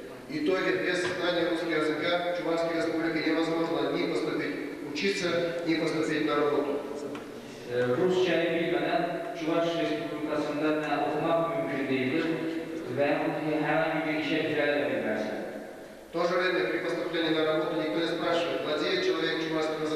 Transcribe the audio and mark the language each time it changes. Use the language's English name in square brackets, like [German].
[Russian] В итоге без знания русского языка в Чувашской республике невозможно ни поступить учиться, ни поступить на работу. [Turkish] Rusçayı bilmeden Çuvaş Respublikası'nda ne okumak mümkün değildir ve herhangi bir işe düzeltemezler. [Russian] В то же время при поступлении на работу никто не спрашивает, владеет человек чувашским